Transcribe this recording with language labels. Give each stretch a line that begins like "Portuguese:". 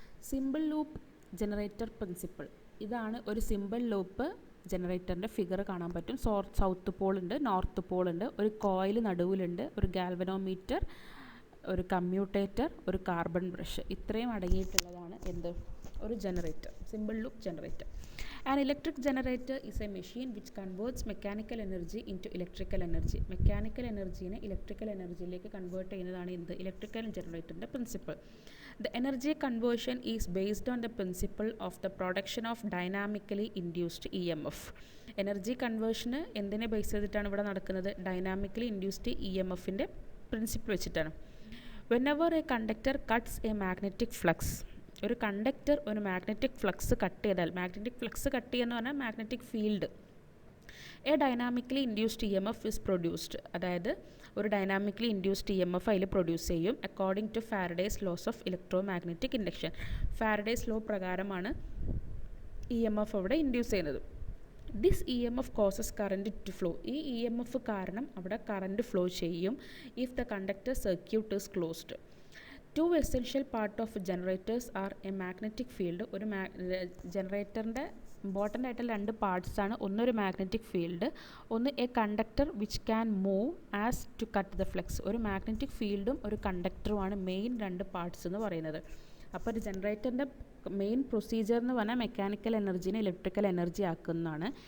Malayalam: Simple loop generator principle. ഇതാണ് ഒരു simple loop ജനറേറ്ററിൻ്റെ figure കാണാൻ പറ്റും. സൗത്ത് പോൾ ഉണ്ട്, നോർത്ത് പോൾ ഉണ്ട്, ഒരു കോയിൽ നടുവിലുണ്ട്, ഒരു ഗാൽവനോമീറ്റർ, ഒരു കമ്മ്യൂട്ടേറ്റർ, ഒരു കാർബൺ ബ്രഷ്. ഇത്രയും അടങ്ങിയിട്ടുള്ളതാണ് എന്ത്, ഒരു generator, simple loop generator.
English: An electric generator is a machine which converts mechanical energy into electrical energy.
Malayalam: Mechanical എനർജീനെ electrical എനർജിയിലേക്ക് convert ചെയ്യുന്നതാണ് എന്ത്, electrical ജനറേറ്ററിൻ്റെ principle.
English: The energy conversion is based on the principle of the production of dynamically induced EMF.
Malayalam: Energy കൺവേർഷന് എന്തിനെ base ചെയ്തിട്ടാണ് ഇവിടെ നടക്കുന്നത്, dynamically induced EMFൻ്റെ principle വെച്ചിട്ടാണ്.
English: Whenever a conductor cuts a magnetic flux,
Malayalam: ഒരു conductor ഒരു magnetic flux cut ചെയ്താൽ, magnetic flux cut ചെയ്യുക പറഞ്ഞാൽ magnetic field,
English: A dynamically induced EMF is produced.
Malayalam: അതായത് ഒരു ഡൈനാമിക്കലി ഇൻഡ്യൂസ്ഡ് EMF അതിൽ പ്രൊഡ്യൂസ് ചെയ്യും
English: According to Faraday's laws of electromagnetic induction.
Malayalam: Faraday's law പ്രകാരമാണ് EMF അവിടെ ഇൻഡ്യൂസ് ചെയ്യുന്നത്.
English: This EMF causes current to flow.
Malayalam: ഈ EMF കാരണം അവിടെ കറൻറ്റ് ഫ്ലോ ചെയ്യും
English: If the conductor circuit is closed. Two essential part of generators are a magnetic field.
Malayalam: ഒരു ജനറേറ്ററിൻ്റെ important ആയിട്ടുള്ള രണ്ട് പാർട്സാണ്, ഒന്നൊരു മാഗ്നറ്റിക് ഫീൽഡ്, ഒന്ന്
English: A conductor which can move as to cut the flux.
Malayalam: ഒരു magnetic ഫീൽഡും ഒരു കണ്ടക്ടറുമാണ് main രണ്ട് പാർട്സ് എന്ന് പറയുന്നത്. അപ്പോൾ ഒരു ജനറേറ്ററിൻ്റെ മെയിൻ പ്രൊസീജിയർ എന്ന് പറഞ്ഞാൽ മെക്കാനിക്കൽ എനർജീനെ ഇലക്ട്രിക്കൽ എനർജി ആക്കുന്നതാണ്.